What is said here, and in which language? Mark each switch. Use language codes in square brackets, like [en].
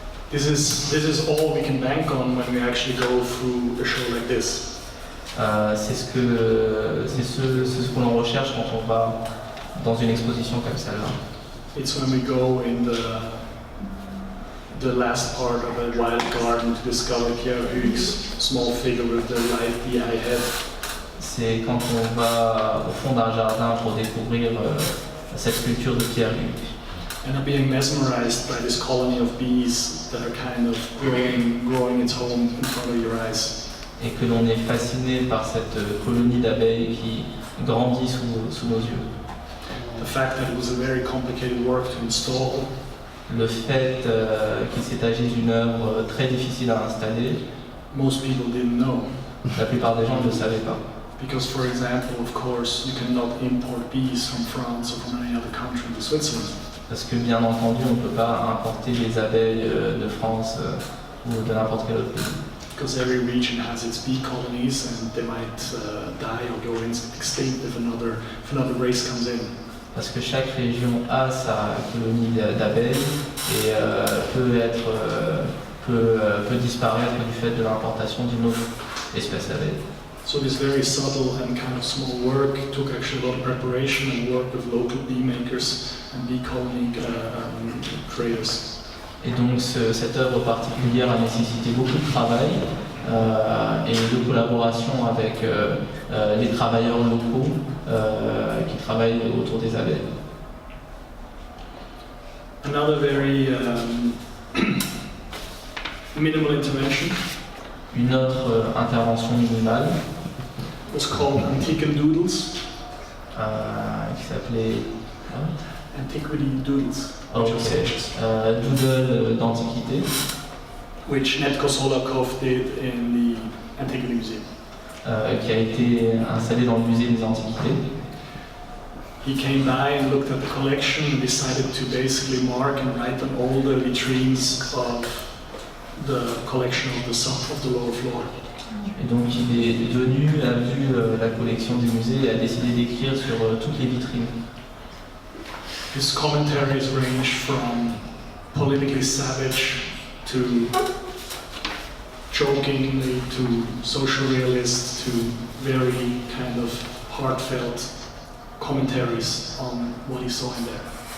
[en] This is all we can bank on when we actually go through a show like this. [fr] C'est ce qu'on recherche quand on va dans une exposition comme celle-là. [en] It's when we go in the last part of a wild garden to discover Koyo Kouoh's small figure with the eye head. [fr] C'est quand on va au fond d'un jardin pour découvrir cette sculpture de Koyo Kouoh. [en] And I'm being mesmerized by this colony of bees that are kind of growing its home in front of your eyes. [fr] Et que l'on est fasciné par cette colonie d'abeilles qui grandit sous nos yeux. [en] The fact that it was a very complicated work to install. [fr] Le fait qu'il s'est agi d'une œuvre très difficile à installer. [en] Most people didn't know. [fr] La plupart des gens ne le savaient pas. [en] Because, for example, of course, you cannot import bees from France or from any other country to Switzerland. [fr] Parce que bien entendu, on ne peut pas importer les abeilles de France ou de n'importe quel autre pays. [en] Because every region has its bee colonies and they might die or go extinct if another race comes in. [fr] Parce que chaque région a sa colonie d'abeilles et peut disparaître du fait de l'importation d'une autre espèce d'abeille. [en] So this very subtle and kind of small work took actually a lot of preparation and work with local bee makers and bee colony creators. [fr] Et donc cette œuvre particulière a nécessité beaucoup de travail et de collaboration avec les travailleurs locaux qui travaillent autour des abeilles. [en] Another very minimal intervention. [fr] Une autre intervention minimale [en] was called Antiquity Doodles. [fr] Qui s'appelait [en] Antiquity Doodles. [fr] Doodle d'antiquité. [en] Which Netko Solakov did in the Antiquity Museum. [fr] Qui a été installé dans le musée des Antiquités. [en] He came by and looked at the collection and decided to basically mark and write on all the vitrines of the collection of the lower floor. [fr] Et donc il est venu, a vu la collection du musée et a décidé d'écrire sur toutes les vitrines. [en] His commentaries range from politically savage to jokingly to social realist to very kind of heartfelt commentaries on what he saw in there.